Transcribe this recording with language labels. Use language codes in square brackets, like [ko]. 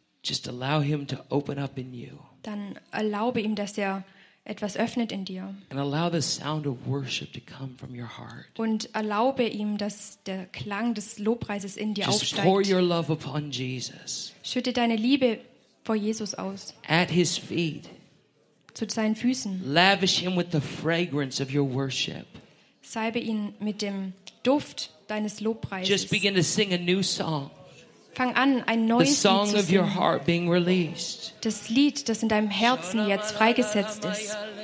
[en] just allow him to open up in you. [de] Dann erlaube ihm, dass er etwas öffnet in dir. [en] And allow the sound of worship to come from your heart. [de] Und erlaube ihm, dass der Klang des Lobpreises in dir [en] just [de] aufsteigt. [en] Pour your love upon Jesus. [de] Schütte deine Liebe vor Jesus aus. [en] At his feet. [de] Zu seinen Füßen. [en] Lavish him with the fragrance of your worship. [de] Salbe ihn mit dem Duft deines Lobpreises. [en] Just begin to sing a new song. [de] Fang an, ein neues [en] the song [de] Lied zu [en] of your heart being released. [de] Das Lied, das in deinem Herzen jetzt freigesetzt ist.